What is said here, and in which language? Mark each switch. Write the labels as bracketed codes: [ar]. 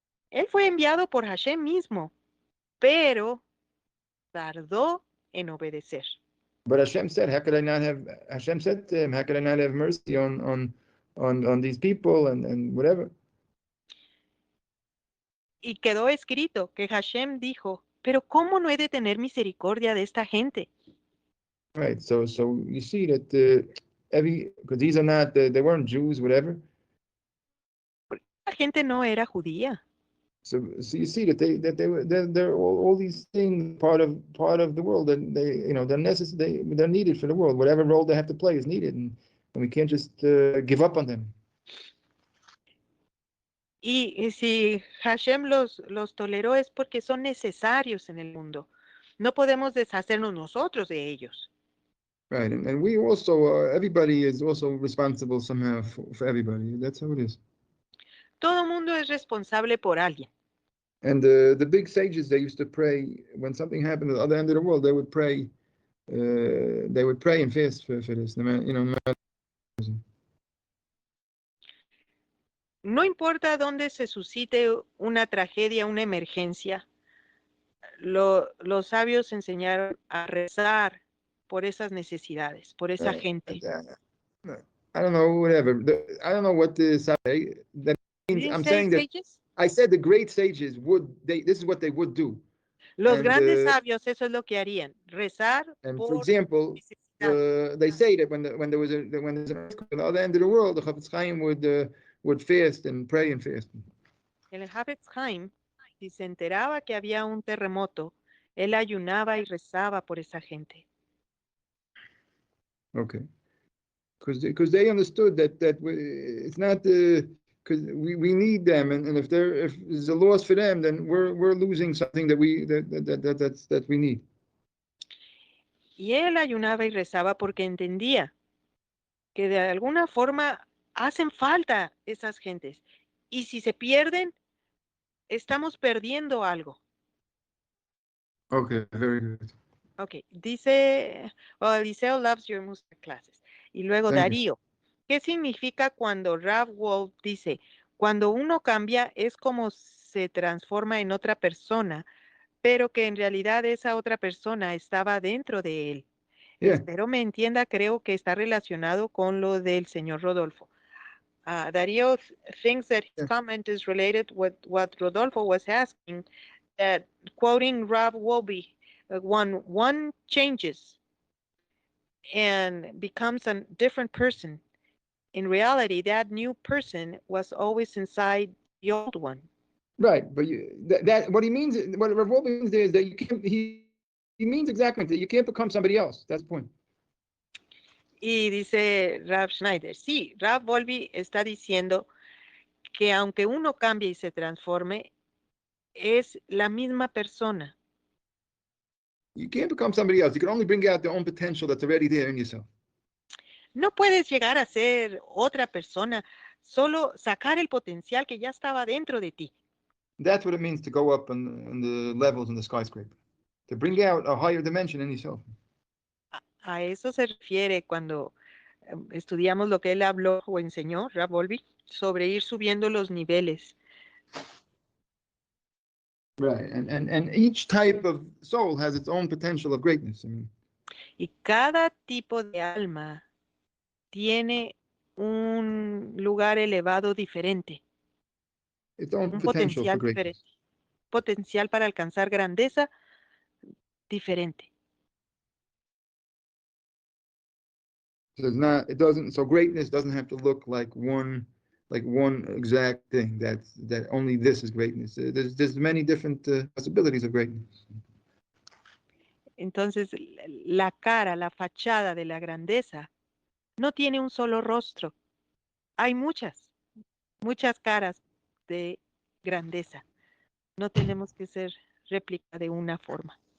[es] Él fue enviado por Hashem mismo, pero tardó en obedecer. [en] But Hashem said, Hashem said to him, how could I not have mercy on these people and whatever? [es] Y quedó escrito que Hashem dijo, pero ¿cómo no he de tener misericordia de esta gente? [en] Right. So you see that because these are not, they weren't Jews, whatever. [es] La gente no era judía. [en] So you see that they're all these things part of the world, and they're necessary. They're needed for the world. Whatever role they have to play is needed, and we can't just give up on them. [es] Y si Hashem los toleró es porque son necesarios en el mundo. No podemos deshacernos nosotros de ellos. [en] Right, and we also, everybody is also responsible somehow for everybody. That's how it is. [es] Todo mundo es responsable por alguien. [en] And the big sages, they used to pray when something happened at the other end of the world. They would pray and fast for this. [es] No importa dónde se suscite una tragedia, una emergencia, los sabios enseñaron a rezar por esas necesidades, por esa gente. [en] I don't know, whatever. I don't know what this that means. I'm saying that sages? I said the great sages this is what they would do. [es] Los grandes sabios eso es lo que harían, rezar. [en] And for example, they say that when there's an earthquake on the other end of the world, the Chaim would fast and pray and fast. [es] El Chaim, si se enteraba que había un terremoto, él ayunaba y rezaba por esa gente. [en] Okay, because they understood that it's not because we need them, and if there's a loss for them, then we're losing something that we need. [es] Y él ayunaba y rezaba porque entendía que de alguna forma hacen falta esas gentes. Y si se pierden, estamos perdiendo algo. [en] Okay, very good. Okay, [es] dice, [en] Eliseo loves your music classes. [es] Y luego [en] Thank [es] Darío, ¿qué significa cuando Rav Wolf dice, cuando uno cambia es como se transforma en otra persona, pero que en realidad esa otra persona estaba dentro de él? [en] Yeah. [es] Espero me entienda, creo que está relacionado con lo del señor Rodolfo. [en] Darío thinks that his comment is related with what Rodolfo was asking, that quoting Rav Wolbe, one changes and becomes a different person. In reality, that new person was always inside the old one. Right, but that what he means, what Rav Wolbe means there is that you can't. He means exactly that you can't become somebody else. That's the point. [es] Y dice Rav Schneider, sí, Rav Wolbe está diciendo que aunque uno cambie y se transforme, es la misma persona. [en] You can't become somebody else. You can only bring out the own potential that's already there in yourself. [es] No puedes llegar a ser otra persona, solo sacar el potencial que ya estaba dentro de ti. [en] That's what it means to go up in the levels in the skyscraper. To bring out a higher dimension in yourself. [es] A eso se refiere cuando estudiamos lo que él habló o enseñó, Rab Wolbe, sobre ir subiendo los niveles. [en] Right, and each type of soul has its own potential of greatness. I mean, [es] y cada tipo de alma tiene un lugar elevado diferente, [en] its own [es] un [en] potential for [es] potencial [en] greatness. [es] diferente, potencial para alcanzar grandeza diferente. [en] So it's not. It doesn't. So greatness doesn't have to look like one exact thing. That only this is greatness. There's many different possibilities of greatness. [es] Entonces, la cara, la fachada de la grandeza no tiene un solo rostro. Hay muchas caras de grandeza. No tenemos que ser réplica de una forma.